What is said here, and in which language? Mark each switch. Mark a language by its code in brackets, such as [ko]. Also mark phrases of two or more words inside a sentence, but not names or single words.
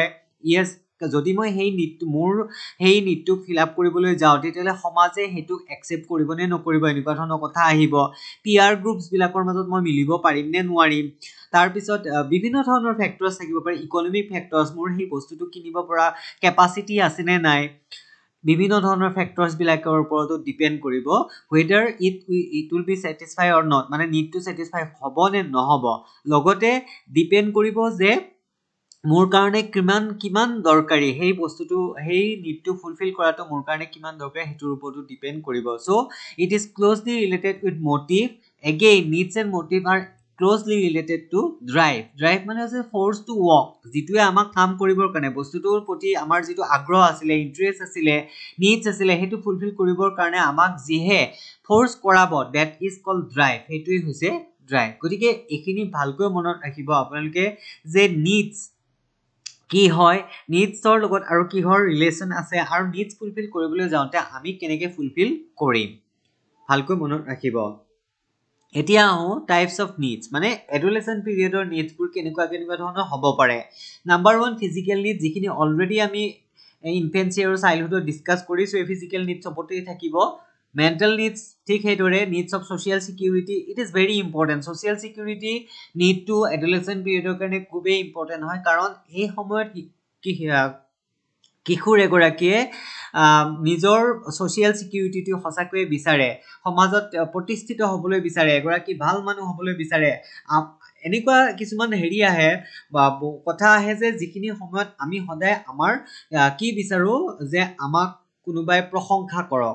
[as] ইয়েছ, যদি মই মোৰ সেই নিডটো [en] fill up [as] কৰিবলৈ যাওঁ তেতিয়াহ'লে সমাজে সেইটোক একচেপ্ট কৰিব নে নকৰিব, এনেকুৱা ধৰণৰ কথা আহিব। [en] peer groups [as] মাজত মই মিলিব পাৰিম নে নোৱাৰিম। তাৰপিছত বিভিন্ন ধৰণৰ ফেক্টৰ্ছ থাকিব পাৰে। [en] economic factors, [as] মোৰ সেই বস্তুটো কিনিব পৰা কেপাচিটি আছেনে নাই। বিভিন্ন ধৰণৰ ফেক্টৰছ বিলাকৰ ওপৰতো ডিপেন্ড কৰিব [en] whether it will be satisfy or not [as] মানে [en] need to satisfy [as] হ'ব নে নহ'ব লগতে ডিপেন্ড কৰিব যে মোৰ কাৰণে কিমান দৰকাৰী সেই বস্তুটো সেই নিডটো ফুলফিল কৰাটো মোৰ কাৰণে কিমান দৰকাৰী হেতুৰ ওপৰতো ডিপেন্ড কৰিব সো [en] it is closely related with motive again needs and motive are closely related to drive [as] মানে আছে [en] force to work [as] যেটোৱে আমাক কাম কৰিবৰ কাৰণে বস্তুটোৰ প্ৰতি আমাৰ যেটো আগ্ৰহ আছিল ইন্টাৰেষ্ট আছিল needs আছিল হেতু ফুলফিল কৰিবৰ কাৰণে আমাক যিহে ফোর্স কৰাব [en] that is called drive [as] হেতুই হৈছে drive গতিকে এখিনি ভালকৈ মনত ৰাখিব আপোনালোকে যে needs কি হয় নিডছৰ লগত আৰু কিহৰ ৰিলেচন আছে আৰু নিডছ ফুলফিল কৰিবলৈ যাওঁতে আমি কেনেকৈ ফুলফিল কৰিম ভালকৈ মনত ৰাখিব এতিয়া আহো [en] types of needs [as] মানে [en] adolescent period [as] নিডছবোৰ কেনেকুৱা ধৰণৰ হ'ব পাৰে নাম্বাৰ 1 [en] physical needs [as] যিখিনি অলৰেডি আমি ইনফেন্সি আৰু চাইল্ডহুডত ডিসকাস কৰিছো এই [en] physical needs [as] সপতেই থাকিব [en] mental needs [as] ঠিক হেদৰে [en] needs of social security it is very important social security need to adolescent period [as] কাৰণে খুবেই important হয় কাৰণ এই সময়ত কিশোৰ এগৰাকীয়ে নিজৰ [en] social security [as] হসাকৈ বিচাৰে সমাজত প্ৰতিষ্ঠিত হ'বলৈ বিচাৰে এগৰাকী ভাল মানুহ হ'বলৈ বিচাৰে এনেকুৱা কিছুমান হেৰি আহে বা কথা আহে যে যিখিনি সময়ত আমি সদায় আমাৰ কি বিচাৰো যে আমাক কোনোবাই প্ৰশংসা কৰক